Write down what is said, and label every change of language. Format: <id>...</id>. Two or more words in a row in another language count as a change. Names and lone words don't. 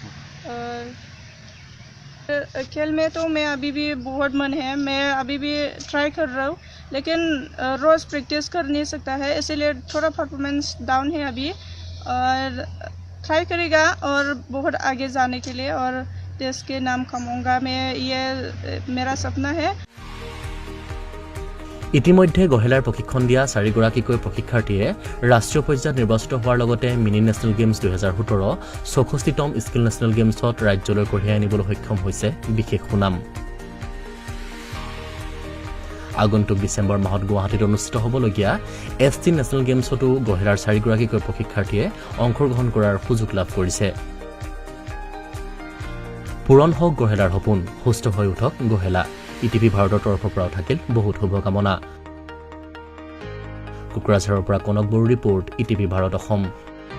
<hi>खेल में तो मैं अभी भी बहुत मन है मैं अभी भी ट्राई कर रहा हूँ लेकिन रोज़ प्रैक्टिस कर नहीं सकता है इसीलिए थोड़ा</hi> <en>performance down</en> <hi>है अभी और ट्राई करेगा और बहुत आगे जाने के लिए और देश के नाम कमाऊंगा मैं ये मेरा सपना है</hi> <as>ইতিমধ্যে গহেলাৰ প্ৰশিক্ষণ দিয়া 4গৰাকীকৈ প্ৰশিক্ষাৰ্থীয়ে ৰাষ্ট্ৰীয় পৰ্যায়ত নিৰ্বাচিত হোৱাৰ লগতে মিনি নেশ্যনেল গেমছ 2017 64তম স্কিল নেশ্যনেল গেমছত ৰাজ্যলৈ কঢ়িয়াই আনিবলৈ সক্ষম হৈছে বিশেষ সুনাম আগন্তুক ডিচেম্বৰ মাহত গুৱাহাটীত অনুষ্ঠিত হ'বলগীয়া এছটি নেশ্যনেল গেমছতো গহেলাৰ 4গৰাকীকৈ প্ৰশিক্ষাৰ্থীয়ে অংশগ্ৰহণ কৰাৰ সুযোগ লাভ কৰিছে পূৰণ হওক গহেলাৰ সপোন সুস্থ হৈ উঠক গহেলা ইটিভি ভাৰতৰ তৰফৰ পৰা থাকিল বহুত শুভকামনা কোকৰাঝাৰৰ পৰা কনক বড়ো ৰিপৰ্ট ইটিভি ভাৰত অসম</as>